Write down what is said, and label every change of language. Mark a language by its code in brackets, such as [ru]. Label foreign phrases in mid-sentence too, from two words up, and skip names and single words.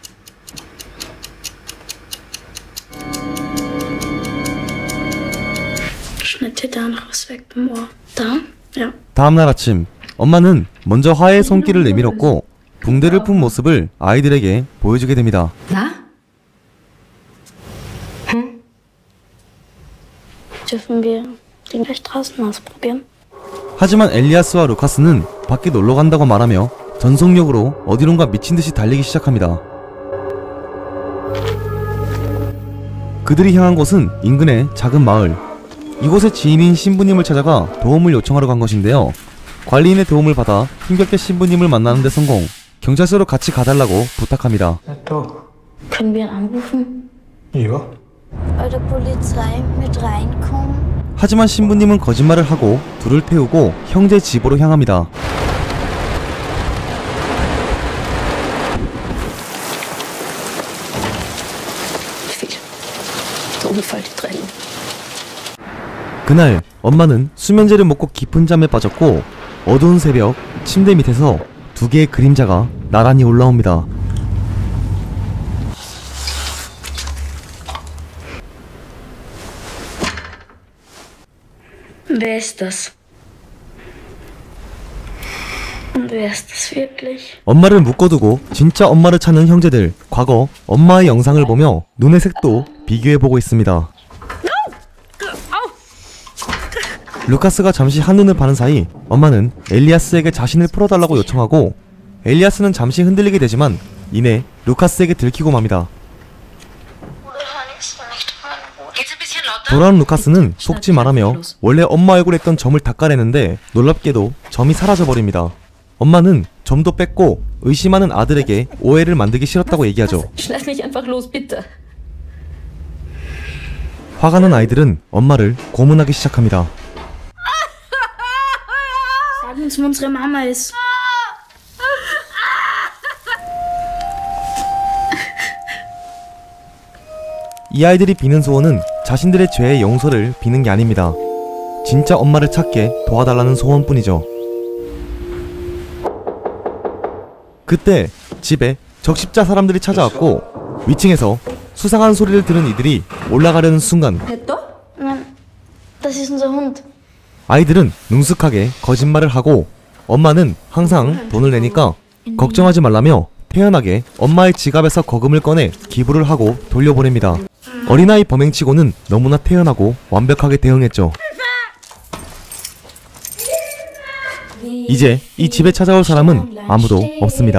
[ko] 다음날 아침, 엄마는 먼저 화해의 손길을 내밀었고 붕대를 푼 모습을 아이들에게 보여주게 됩니다. [de] Na? Dürfen wir den gleich draußen ausprobieren? [ko] 하지만 엘리아스와 루카스는 밖에 놀러 간다고 말하며 전속력으로 어디론가 미친듯이 달리기 시작합니다. 그들이 향한 곳은 인근의 작은 마을. 이곳의 지인인 신부님을 찾아가 도움을 요청하러 간 것인데요. 관리인의 도움을 받아 힘겹게 신부님을 만나는 데 성공. 경찰서로 같이 가달라고 부탁합니다. [de] Können wir ihn anrufen? Ja. Bei der Polizei mit reinkommen? [ko] 하지만 신부님은 거짓말을 하고 둘을 태우고 형제 집으로 향합니다. 그날 엄마는 수면제를 먹고 깊은 잠에 빠졌고 어두운 새벽 침대 밑에서 두 개의 그림자가 나란히 올라옵니다. [de] Wer ist das? Und wer ist das wirklich? [ko] 엄마를 묶어두고 진짜 엄마를 찾는 형제들. 과거 엄마의 영상을 보며 눈의 색도 비교해보고 있습니다. 루카스가 잠시 한눈을 파는 사이 엄마는 엘리아스에게 자신을 풀어달라고 요청하고 엘리아스는 잠시 흔들리게 되지만 이내 루카스에게 들키고 맙니다. 돌아온 루카스는 속지 말하며 원래 엄마 얼굴에 있던 점을 닦아내는데 놀랍게도 점이 사라져버립니다. 엄마는 점도 뺐고 의심하는 아들에게 오해를 만들기 싫었다고 얘기하죠. [de] Schneid mich einfach los, bitte. [ko] 화가 난 아이들은 엄마를 고문하기 시작합니다. [de] Sag uns, wo unsere Mama ist. [ko] 이 아이들이 비는 소원은 자신들의 죄의 용서를 비는 게 아닙니다. 진짜 엄마를 찾게 도와달라는 소원뿐이죠. 그때 집에 적십자 사람들이 찾아왔고 위층에서 수상한 소리를 들은 이들이 올라가려는 순간 [de] Nein, das ist unser Hund. [ko] 아이들은 능숙하게 거짓말을 하고 엄마는 항상 돈을 내니까 걱정하지 말라며 태연하게 엄마의 지갑에서 거금을 꺼내 기부를 하고 돌려보냅니다. 어린아이 범행치고는 너무나 태연하고 완벽하게 대응했죠. 이제 이 집에 찾아올 사람은 아무도 없습니다.